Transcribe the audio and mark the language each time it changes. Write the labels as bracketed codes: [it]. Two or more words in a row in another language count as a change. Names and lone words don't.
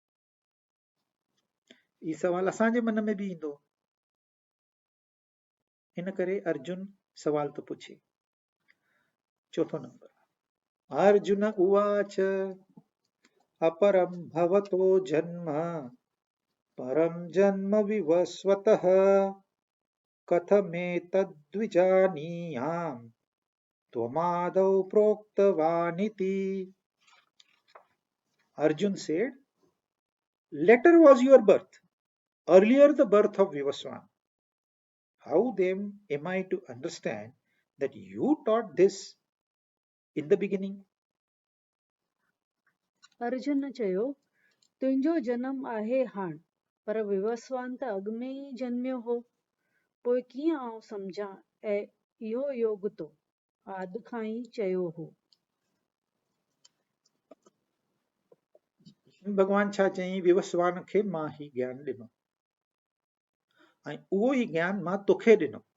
[sd] ही सवाल असांजे मन में बि ईंदो, इन करे अर्जुन सवाल थो पुछे। चौथो नंबर, [sa] अर्जुन उवाच अपरं भवतो जन्म परं जन्म विवस्वतः कथमेतद्विजानीयाम् त्वमादौ प्रोक्तवानिति। [en] Arjun said, later was your birth, earlier the birth of Vivaswan. How then am I to understand that you taught this in the beginning? [sd] अर्जुन चयो, तुंहिंजो जनम आहे हाण, पर विवस्वान त अॻु में ई जन्मियो हो, पोइ कीअं आउं सम्झां ऐं इहो योग तो आदि खां ई चयो हो। भगवान छा चई, विवस्वान खे मां ही ज्ञान ॾिनो ऐं उहो ई ज्ञान मां तोखे ॾिनो।